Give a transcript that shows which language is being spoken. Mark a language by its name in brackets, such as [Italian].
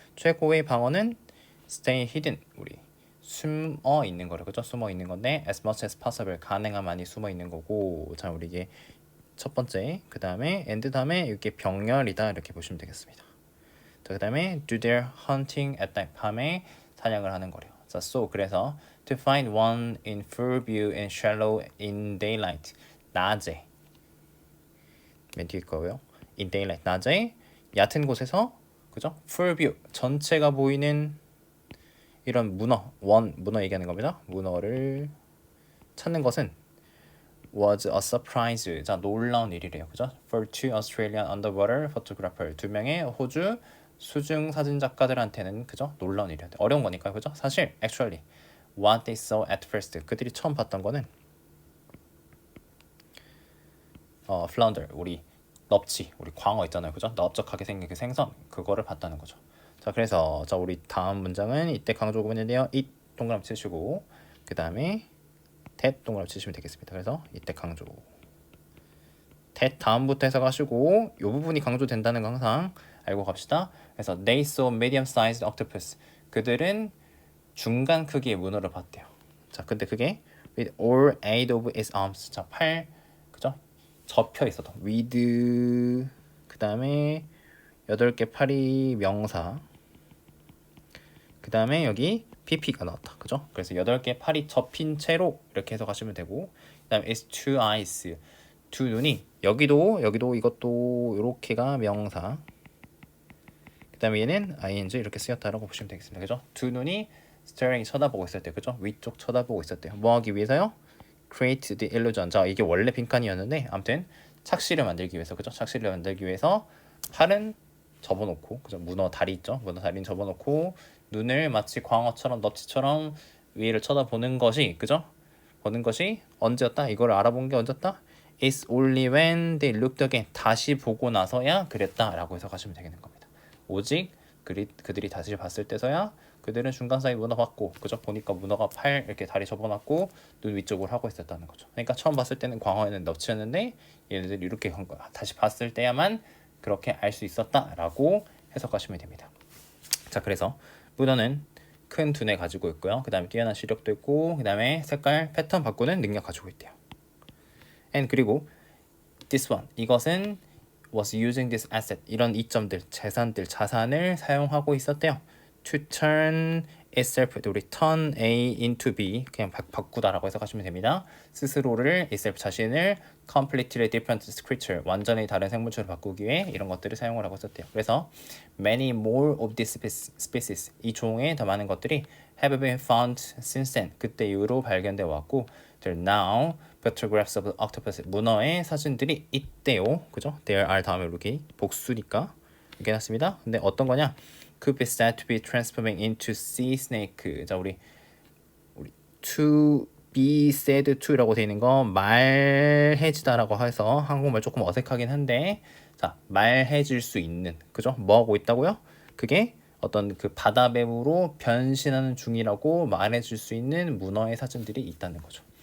[Korean] 최고의 방어는 [English] stay hidden. [Korean] 우리 숨어 있는 거를 그죠? 숨어 있는 건데 [English] as much as possible [Korean] 가능한 많이 숨어 있는 거고. 자, 우리 이게 첫 번째, 그다음에 and 다음에 이게 병렬이다 이렇게 보시면 되겠습니다. 자, 그다음에 [English] do their hunting at night [Korean] 밤에 사냥을 하는 거래요. [English] 자, so 그래서 to find one in full view and shallow in daylight [Korean] 낮에 맨 뒤에 거고요. [English] in daylight [Korean] 낮에 얕은 곳에서 그죠? [English] full view [Korean] 전체가 보이는 이런 문어 얘기하는 겁니다. 문어를 찾는 것은 [English] was a surprise. [Korean] 자, 놀라운 일이래요. 그죠? [English] For two Australian underwater photographer. [Korean] 두 명의 호주 수중 사진 작가들한테는 그죠? 놀라운 일이야. 어려운 거니까요. 그죠? 사실 [English] actually what they saw at first. [Korean] 그들이 처음 봤던 거는 flounder. 우리 넙치, 우리 광어 있잖아요. 그죠? 넓적하게 생긴 그 생선 그거를 봤다는 거죠. 자, 그래서 자, 우리 다음 문장은 이때 강조 구문인데요. it 동그라미 치시고 그다음에 that 동그라미 치시면 되겠습니다. 그래서 이때 강조 that 다음부터 해석하시고 이 부분이 강조된다는 거 항상 알고 갑시다. [English] 그래서 they saw medium-sized octopus. [Korean] 그들은 중간 크기의 문어를 봤대요. 자, 근데 그게 [English] with all 8 of its arms. [Korean] 자, 팔 그죠? 접혀 있어도 with 그다음에 8개 팔이 명사. 그다음에 여기 pp가 나왔다. 그죠? 그래서 8개 팔이 접힌 채로 이렇게 해석하시면 되고 그다음에 [English] it's two eyes. [Korean] 두 눈이 여기도 이것도 이렇게가 명사. 그다음에 얘는 ing 이렇게 쓰였다라고 보시면 되겠습니다. 그죠? 두 눈이 staring 쳐다보고 있었대요. 그죠? 위쪽 쳐다보고 있었대요. 뭐 하기 위해서요? [English] create the illusion. [Korean] 자, 이게 원래 빈칸이었는데 아무튼 착시를 만들기 위해서 그죠? 착시를 만들기 위해서 팔은 접어놓고 그죠? 문어 다리 있죠? 문어 다리는 접어놓고 눈을 마치 광어처럼 넙치처럼 위를 쳐다보는 것이 그죠? 보는 것이 언제였다? 이걸 알아본 게 언제였다? [English] It's only when they looked again. [Korean] 다시 보고 나서야 그랬다라고 해석하시면 되겠는 겁니다. 오직 그들이 다시 봤을 때서야 그들은 중간 사이 문어 봤고 그죠? 보니까 문어가 팔 이렇게 다리 접어놨고 눈 위쪽으로 하고 있었다는 거죠. 그러니까 처음 봤을 때는 광어에는 넙치였는데 얘네들이 이렇게 한 거야. 다시 봤을 때야만 그렇게 알 수 있었다라고 해석하시면 됩니다. 자, 그래서 문어는 큰 두뇌 가지고 있고요. 그 다음에 뛰어난 시력도 있고 그 다음에 색깔 패턴 바꾸는 능력 가지고 있대요. and 그리고 this one 이것은 [English] was using this asset [Korean] 이런 이점들, 재산들, 자산을 사용하고 있었대요. [English] to turn itself, [Korean] 우리 turn A into B 그냥 바꾸다라고 해석하시면 됩니다. 스스로를 itself 자신을 [English] completely different creature [Korean] 완전히 다른 생물체로 바꾸기 위해 이런 것들을 사용을 하고 있었대요. [English] 그래서 many more of these species [Korean] 이 종에 더 많은 것들이 [English] have been found since then [Korean] 그때 이후로 발견되어 왔고 [English] there are now photographs of octopus [Korean] 문어의 사진들이 있대요. 그죠? there are 다음에 이렇게 복수니까 이렇게 해놨습니다. 근데 어떤 거냐? [English] could be said to be transforming into sea snake. [Korean] 자 우리 to be said to라고 되어 있는 거 말해지다라고 해서 한국말 조금 어색하긴 한데 자 말해질 수 있는 그죠? 뭐 하고 있다고요? 그게 어떤 그 바다뱀으로 변신하는 중이라고 말해줄 수 있는 문어의 사진들이 있다는 거죠.